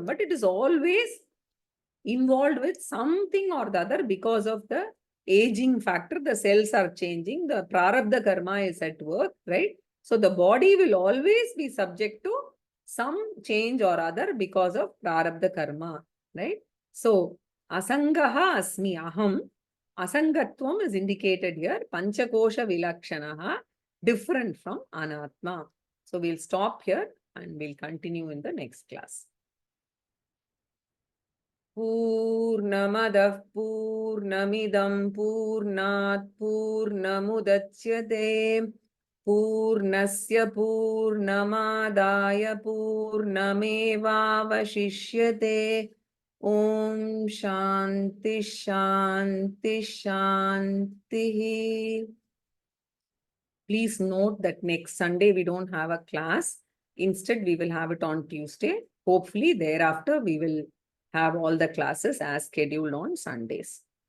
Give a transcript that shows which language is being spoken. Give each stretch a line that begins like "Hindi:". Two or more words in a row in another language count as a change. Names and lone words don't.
English: But it is always involved with something or the other because of the aging factor. The cells are changing. The prarabdha karma is at work, right? So, the body will always be subject to some change or other because of prarabdha karma, right? So,
Sanskrit: असङ्गः अस्मि अहम्. Asangatvam
English: is indicated here.
Sanskrit: पञ्चकोश विलक्षणः,
English: different from Anatma. So we'll stop here and we'll continue in the next class.
Sanskrit: पूर्णमदः पूर्णमिदं पूर्णात् पूर्णमुदच्यते पूर्णस्य पूर्णमादाय पूर्णमेवावशिष्यते. ॐ शान्ति शान्ति शान्ति.
English: Please note that next Sunday we don't have a class. Instead, we will have it on Tuesday. Hopefully, thereafter, we will have all the classes as scheduled on Sundays.